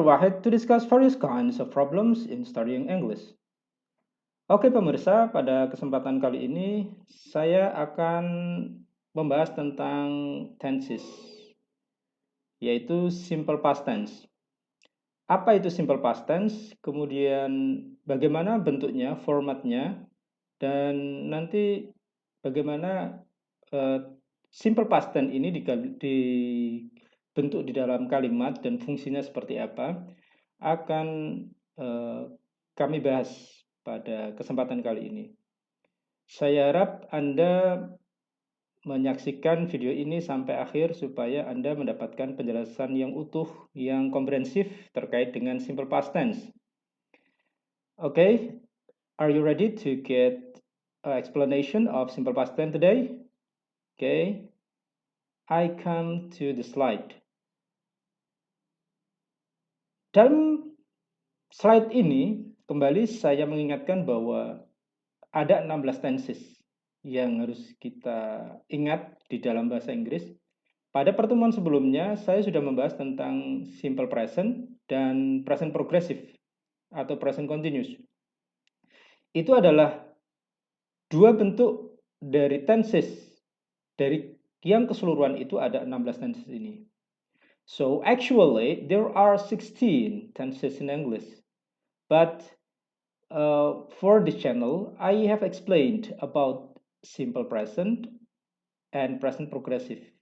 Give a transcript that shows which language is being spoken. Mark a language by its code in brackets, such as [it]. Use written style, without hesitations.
[en] Wahid to discuss various kinds of problems in studying English. [id] Oke pemirsa, pada kesempatan kali ini saya akan membahas tentang tenses, yaitu simple past tense. Apa itu simple past tense? Kemudian bagaimana bentuknya, formatnya, dan nanti bagaimana eh, simple past tense ini dibentuk di dalam kalimat dan fungsinya seperti apa akan eh, kami bahas pada kesempatan kali ini. Saya harap Anda menyaksikan video ini sampai akhir supaya Anda mendapatkan penjelasan yang utuh, yang komprehensif terkait dengan simple past tense. [en] Okay, are you ready to get an explanation of simple past tense today? Okay, I come to the slide. [id] Dalam slide ini, kembali saya mengingatkan bahwa ada 16 tenses yang harus kita ingat di dalam bahasa Inggris. Pada pertemuan sebelumnya, saya sudah membahas tentang simple present dan present progressive atau present continuous. Itu adalah dua bentuk dari tenses. Dari yang keseluruhan itu ada 16 tenses ini. [en] So actually there are 16 tenses in English. But for this channel, I have explained about simple present and present progressive.